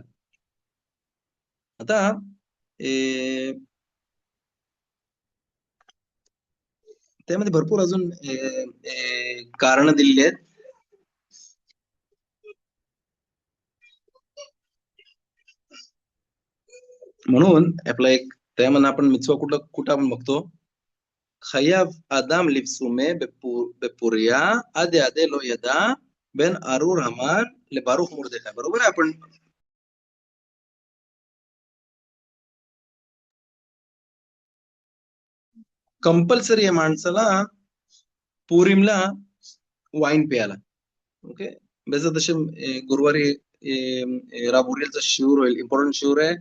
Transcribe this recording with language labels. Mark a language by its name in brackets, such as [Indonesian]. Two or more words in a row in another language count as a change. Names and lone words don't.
[Marathi] आता त्यामध्ये भरपूर अजून कारण दिलेली आहेत. म्हणून आपला एक त्यामध्ये आपण मिtzvah कुठं कुठं आपण बघतो. [Hebrew] חייב אדם לבסומי בפוריה עד יעדה לא ידע בין ארור המן לברוך מרדכי. [Marathi] बरोबर आहे. आपण कंपल्सरी आहे माणसाला पुरीमला वाईन प्यायला. ओके. जसं तसे गुरुवारी राबुरीलचा शिवर होईल, इम्पॉर्टंट शिवर आहे.